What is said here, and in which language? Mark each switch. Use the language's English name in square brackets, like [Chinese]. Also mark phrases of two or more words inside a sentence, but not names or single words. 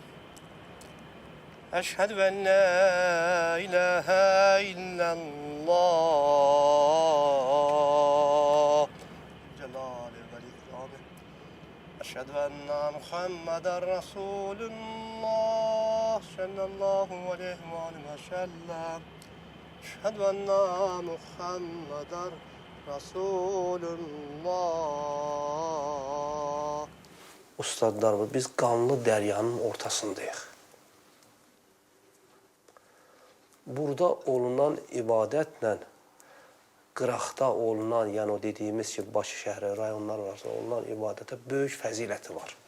[Arabic] أشهد أن لا إله إلا الله جلال والإكرام أشهد أن محمدا رسول الله صلى الله عليه وسلم أشهد أن محمدا Rasulullah. [Azerbaijani] Ustadlar, biz qanlı dəryanın ortasındayıq. Burada olunan ibadətlə qıraqda olunan, yəni o dediyimiz ki, Bakı şəhəri, rayonlar arasında olunan ibadətə böyük fəziləti var.